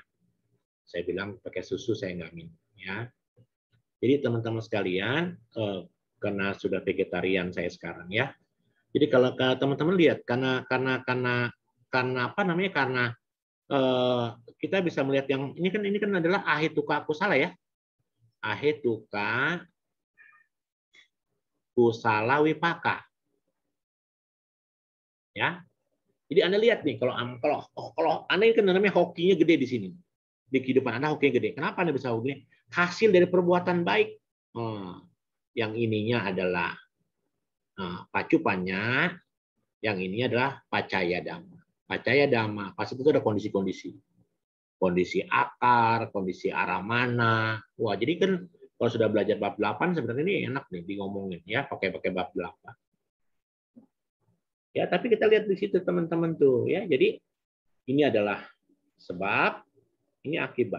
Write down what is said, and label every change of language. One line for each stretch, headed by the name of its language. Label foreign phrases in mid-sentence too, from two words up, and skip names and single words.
Indonesian: Saya bilang pakai susu saya nggak minum, ya. Jadi teman-teman sekalian, karena sudah vegetarian saya sekarang, ya. Jadi kalau teman-teman lihat, karena apa namanya, karena kita bisa melihat yang ini kan adalah
Pali: ahetuka kusala,
Indonesian: ya.
Pali: Ahetuka kusala wipaka,
Indonesian: ya. Jadi Anda lihat nih, kalau Anda ini kan namanya hokinya gede di sini. Di kehidupan Anda hokinya gede. Kenapa Anda bisa hoki? Hasil dari perbuatan baik. Yang ininya adalah pacupannya, yang ini adalah
Pali: pacaya dhamma. Pacaya dhamma,
Indonesian: pas itu ada kondisi-kondisi. Kondisi akar, kondisi aramana. Wah, jadi kan kalau sudah belajar bab 8 sebenarnya ini enak nih di ngomongin, ya, pakai bab 8. Ya, tapi kita lihat di situ teman-teman tuh, ya. Jadi ini adalah sebab, ini akibat.